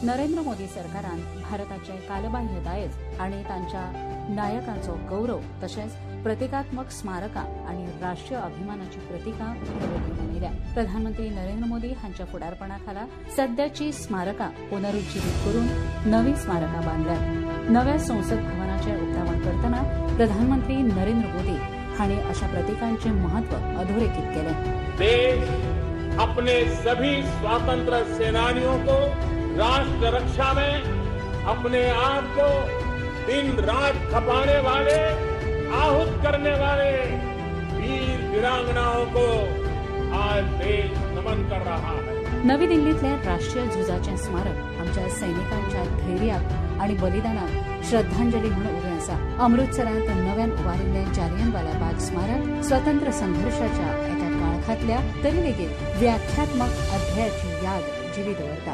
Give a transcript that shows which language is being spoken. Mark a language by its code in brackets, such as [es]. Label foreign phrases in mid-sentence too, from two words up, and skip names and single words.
[kok] नरेंद्र मोदी सरकारान भारताचे कालबाह्य दायज आणि तांच्या नायकांचो गौरव तशेंच प्रतिकात्मक स्मारकां आणि राष्ट्रीय अभिमानाची प्रतिकां मनयल्या. प्रधानमंत्री नरेंद्र मोदी हांच्या फुडारपणाखाला सध्याची स्मारकां पुनरुज्जीवीत करून नवी स्मारकां बांदल्यात. नव्या संसद भवनाचे उक्तावण करतना प्रधानमंत्री नरेंद्र मोदी हांणी अशा प्रतिकांचे महत्व अधोरेखित केलें. [hi] देश अपने सभी स्वतंत्र सेनानियों को राष्ट्र रक्षा में अपने आप को दिन रात खपाने वाले, आहूत करने वाले वीर वीरांगनाओं को आज देश नमन कर रहा है. [kok] नवी दिल्लीतले राष्ट्रीय झुजाचें स्मारक आमच्या सैनिकांच्या धैर्याक आणि बलिदानाक श्रद्धांजली म्हणून उबें आसा. अमृतसरांत नव्यान उबारिल्लें जालियनवाला बाग स्मारक स्वतंत्र संघर्षाच्या एका काळखांतल्या तरी लेगीत व्याख्यात्मक अध्यायाची याद जिवी दवरता.